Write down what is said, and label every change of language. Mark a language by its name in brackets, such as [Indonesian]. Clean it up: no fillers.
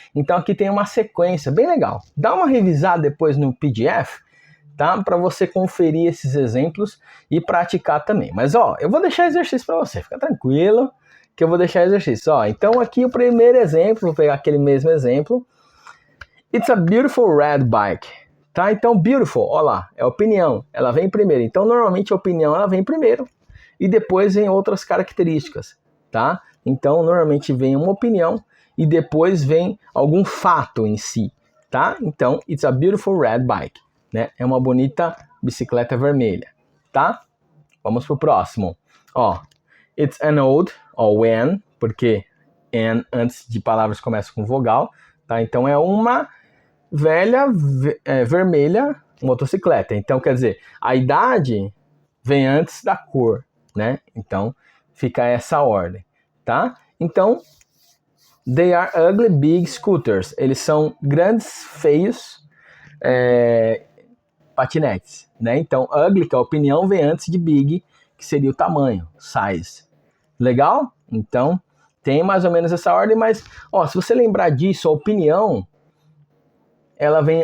[Portuguese] Então aqui tem uma sequência bem legal. Dá uma revisada depois no PDF, tá? Para você conferir esses exemplos e praticar também. Mas ó, eu vou deixar exercício para você, fica tranquilo que eu vou deixar exercício. Ó, então aqui o primeiro exemplo, vou pegar aquele mesmo exemplo. [English] It's a beautiful red bike. [Portuguese] Tá? Então beautiful, ó lá, é opinião, ela vem primeiro. Então normalmente a opinião ela vem primeiro e depois vem outras características, tá? Então, normalmente vem uma opinião e depois vem algum fato em si, tá? [English] Então, it's a beautiful red bike, né? [Portuguese] É uma bonita bicicleta vermelha, tá? Vamos pro próximo. Ó, [English] it's an old, [Portuguese] ó, when, porque an antes de palavras começa com vogal, tá? Então, é uma velha vermelha motocicleta. Então, quer dizer, a idade vem antes da cor, né? Então, fica essa ordem, tá? [English] Então, they are ugly big scooters. [Portuguese] Eles são grandes, feios patinetes, né? Então, ugly, que é a opinião, vem antes de big, que seria o tamanho, size. Legal? Então, tem mais ou menos essa ordem, mas, ó, se você lembrar disso, a opinião, ela vem...